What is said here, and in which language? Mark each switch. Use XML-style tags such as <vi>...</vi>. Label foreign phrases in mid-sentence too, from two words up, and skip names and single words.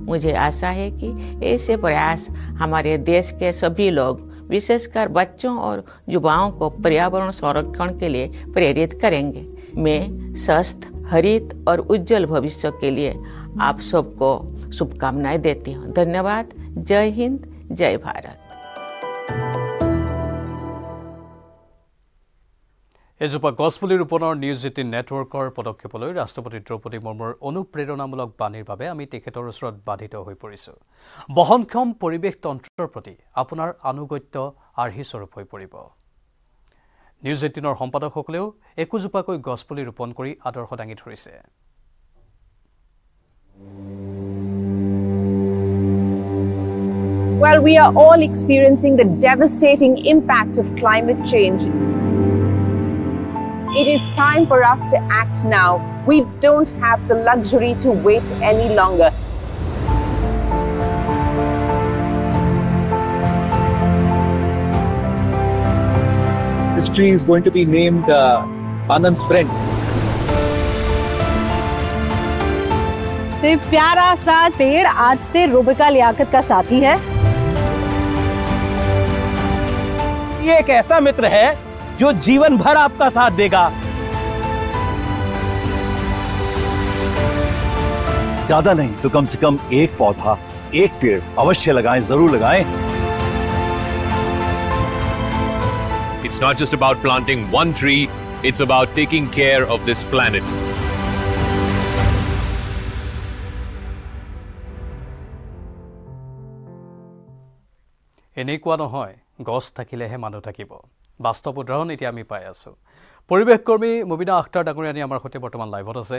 <hi>मुझे आशा है कि ऐसे प्रयास हमारे देश के सभी लोग, विशेषकर बच्चों और युवाओं को पर्यावरण संरक्षण के लिए प्रेरित करेंगे। मैं स्वस्थ, हरित और उज्जवल भविष्य के लिए आप सबको शुभकामनाएं देती हूँ। धन्यवाद। जय हिंद, जय भारत।</hi> <as>এজোপা গছপুলি ৰোপণৰ নিউজ 18 নেটৱৰ্কৰ পদক্ষেপলৈ ৰাষ্ট্ৰপতি দ্ৰৌপদী মুৰ্মুৰ অনুপ্ৰেৰণামূলক বাণীৰ বাবে আমি তেখেতৰ ওচৰত বাধিত হৈ পৰিছোঁ। বহনক্ষম পৰিৱেশ তন্ত্ৰৰ প্ৰতি আপোনাৰ আনুগত্য আৰ্হিস্বৰূপ হৈ পৰিব। নিউজ 18ৰ সম্পাদকসকলেও একোজোপাকৈ গছপুলি ৰোপণ কৰি আদৰ্শ দাঙি ধৰিছে।</as> <en>Well, we are all experiencing the devastating impact of climate change. It is time for us to act now. We don't have the luxury to wait any longer. This tree is going to be named Anand's friend.</en> <hi>तो प्यारा सा पेड़ आज से रूबिका लियाकत का साथी है। ये एक ऐसा मित्र है जो जीवन भर आपका साथ देगा। ज्यादा नहीं तो कम से कम एक पौधा, एक पेड़ अवश्य लगाएं, जरूर लगाएं।</hi> <en>It's not just about planting one tree, it's about taking care of this planet.</en> <as>এনেকুৱা নহয় গছ থাকিলেহে মানুহ থাকিব। বাস্তৱ উদাহৰণ এতিয়া আমি পাই আছোঁ। পৰিৱেশ কৰ্মী মুবিনা আখতাৰ ডাঙৰীয়ানী আমাৰ সৈতে বৰ্তমান লাইভত আছে।</as>